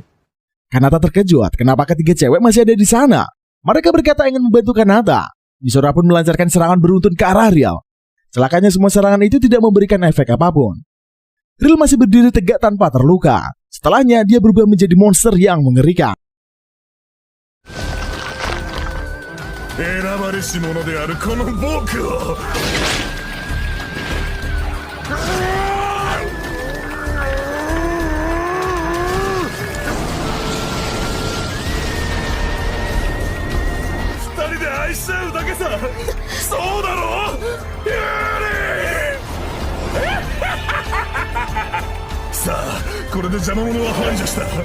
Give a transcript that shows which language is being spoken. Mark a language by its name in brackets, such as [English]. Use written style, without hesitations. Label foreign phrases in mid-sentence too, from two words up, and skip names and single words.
[Indonesian] Kanata terkejut kenapa ketiga cewek masih ada di sana. Mereka berkata ingin membantu Kanata. Misora pun melancarkan serangan beruntun ke arah Real. Celakanya semua serangan itu tidak memberikan efek apapun. Real masih berdiri tegak tanpa terluka. Setelahnya dia berubah menjadi monster yang mengerikan. [Japanese] 選ばれし者であるこの僕を二人で愛し合うだけさそうだろユーリさあこれで邪魔者は排除した